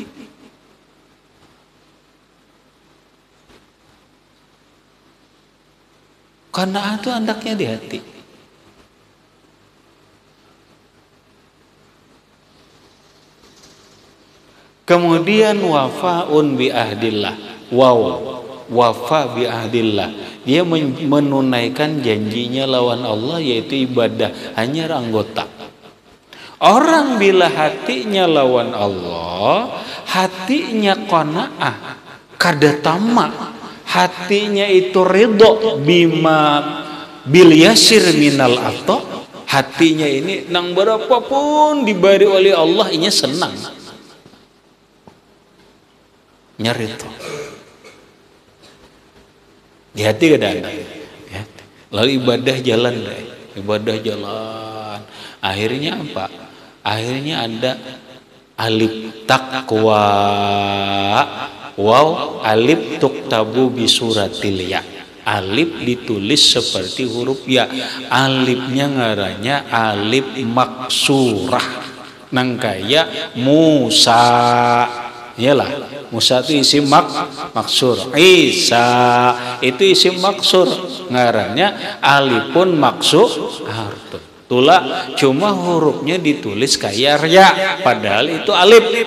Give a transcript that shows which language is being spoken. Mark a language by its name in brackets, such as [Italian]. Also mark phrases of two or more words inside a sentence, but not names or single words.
[Banjar] Qanaah itu andaknya di hati. [Arabic] Kemudian وفاء بعهد الله. وفا بعهد الله. [Banjar] Dia menunaikan janjinya lawan Allah, yaitu ibadah hanya anggota. Orang bila hatinya lawan Allah, hatinya qanaah, kada tamak, hatinya itu ridho [Arabic] بما باليسير من العطا, [Banjar] hatinya ini nang berapapun diberi oleh Allah inya senang, nyarito. Di hati kada ada. Lalu ibadah jalan, akhirnya apa? Akhirnya ada alif taqwa, waw alif [Arabic] تكتب بصورة الياء. [Banjar] Alif ditulis seperti huruf ya. Alifnya ngarannya alif maksurah. Nang kaya Musa. Iyalah, Musa itu isim maksur. Isa itu isim maksur. Ngarannya [Arabic] ألف مقصور. [Banjar] Tula cuma hurufnya ditulis kayak ya, padahal itu alif.